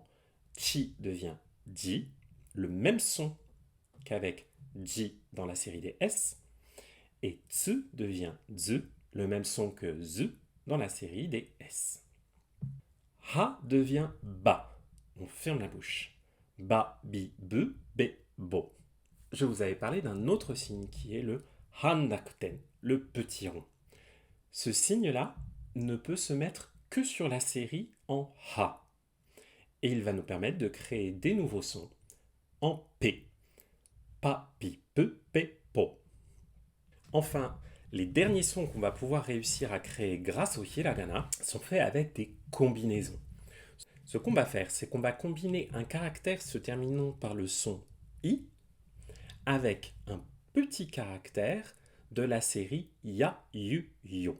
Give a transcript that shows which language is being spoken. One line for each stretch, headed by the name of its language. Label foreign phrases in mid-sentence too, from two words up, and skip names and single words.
French: Chi devient ji, le même son qu'avec ji dans la série des S. Et tsu devient zu, le même son que zu dans la série des S. Ha devient ba. On ferme la bouche.
Japanese: Ba, bi, bu, be, bo.
French: Je vous avais parlé d'un autre signe qui est le handakuten, le petit rond. Ce signe-là ne peut se mettre que sur la série en ha. Et il va nous permettre de créer des nouveaux sons en p.
Japanese: Pa, pi, pe, pe, po.
French: Enfin, les derniers sons qu'on va pouvoir réussir à créer grâce au hiragana sont faits avec des combinaisons. Ce qu'on va faire, c'est qu'on va combiner un caractère se terminant par le son i avec un petit caractère de la série
Japanese: ya, yu, yo.